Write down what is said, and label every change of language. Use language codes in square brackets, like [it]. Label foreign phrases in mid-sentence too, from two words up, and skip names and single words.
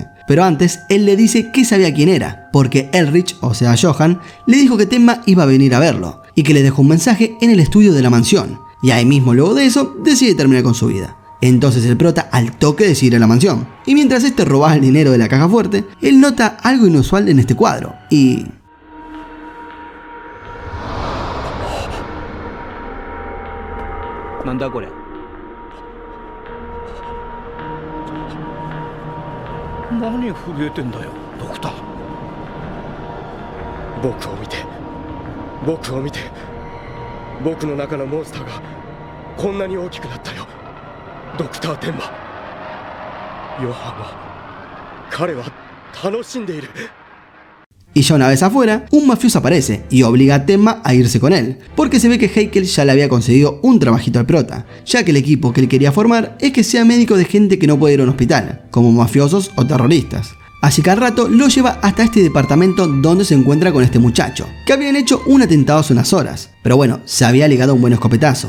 [es] Pero antes, él le dice que sabía quién era, porque Elrich, o sea Johan, le dijo que Tenma iba a venir a verlo, y que le dejó un mensaje en el estudio de la mansión. Y ahí mismo, luego de eso, decide terminar con su vida. Entonces el prota al toque decide ir a la mansión, y mientras este robaba el dinero de la caja fuerte, él nota algo inusual en este cuadro, y... [ja] ¿Nandaこれ? 何震えてんだよ、ドクター。僕を見て、僕を見て、僕の中のモンスターがこんなに大きくなったよ、ドクターテンマ。ヨハンは、彼は楽しんでいる。 [es] Y ya una vez afuera, un mafioso aparece y obliga a Tenma a irse con él, porque se ve que Heikel ya le había conseguido un trabajito al prota, ya que el equipo que él quería formar es que sea médico de gente que no puede ir a un hospital, como mafiosos o terroristas. Así que al rato lo lleva hasta este departamento donde se encuentra con este muchacho, que habían hecho un atentado hace unas horas, pero bueno, se había ligado un buen escopetazo.